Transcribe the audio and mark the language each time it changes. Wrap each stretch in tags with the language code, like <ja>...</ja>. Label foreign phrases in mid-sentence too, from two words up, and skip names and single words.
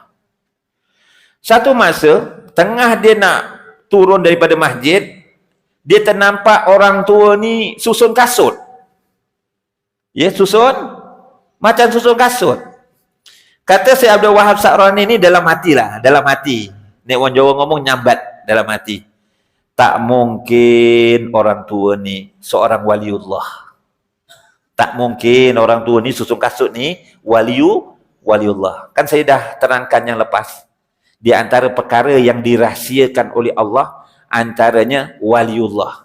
<ms>Satu masa, tengah dia nak turun daripada masjid, dia ternampak orang tua ni susun kasut. Ya, macam susun kasut. Kata Syekh Abdul Wahab Sa'rani ni dalam hati. Ni orang Jawa</ms> <jv>ngomong nyambat</jv> <ms>dalam hati. Tak mungkin orang tua ni seorang waliullah. Tak mungkin orang tua ni susun kasut ni waliullah. Kan saya dah terangkan yang lepas. Di antara perkara yang dirahsiakan oleh Allah, antaranya waliullah.</ms>